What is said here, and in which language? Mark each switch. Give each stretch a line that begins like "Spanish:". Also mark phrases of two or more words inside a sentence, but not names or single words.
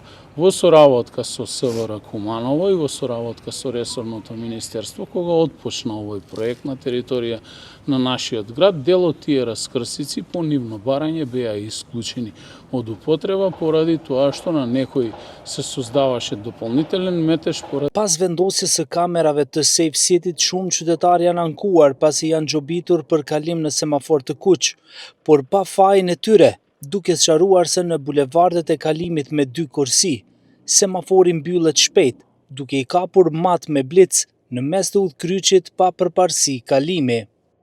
Macedonian: Во соработка со СВР Куманово и во соработка со ресорното министерство, кога отпочна овој проект на територија на нашиот град, дел од тие раскрсици по нивно барање беа исклучени од употреба поради тоа што на некој се создаваше дополнителен метеж поради.
Albanian: Pas vendosjes së kamerave të Safe City-t, shumë qytetarë janë ankuar pasi janë gjobitur për kalim në semafor të kuq, por pa fajin e tyre, duke sqaruar se në bulevardet e kalimit me 2 kursi, semafori mbyllet shpejt, duke i kapur mat me blic në mes të udhkryqit pa përparësi kalimi.